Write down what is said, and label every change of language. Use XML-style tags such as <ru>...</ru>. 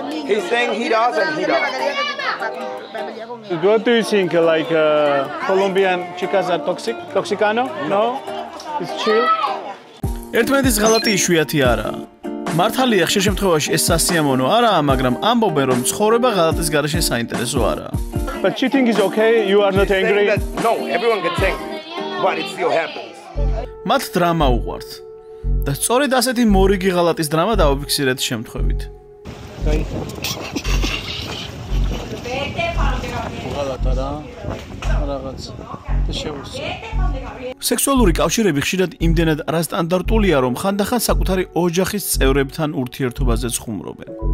<en>He's saying he does and he does. What do you think? Like Colombian chicas are toxic? Toxicano? No? It's chill?</en> <ka>ერთმანეთის ღალატი იშვიათი არაა. მართალია ხშირ შემთხვევაში ეს სასიამოვნო არაა, მაგრამ ამბობენ რომ ცხოვრება ღალატის გარეშე საინტერესო არაა.</ka> <en>But cheating is okay? You are not angry? No, everyone gets angry, but it still happens.</en> <ka>მათ დრამა უყვართ. და სწორედ ასეთი მორიგი ღალატის დრამა დავაფიქსირეთ შემთხვევით. სექსუალური კავშირები ხშირად იმდენად არასტანდარტულია, რომ ხანდახან საკუთარი ოჯახის წევრებთან ურთიერთობაზეც ხუმრობენ.</ka>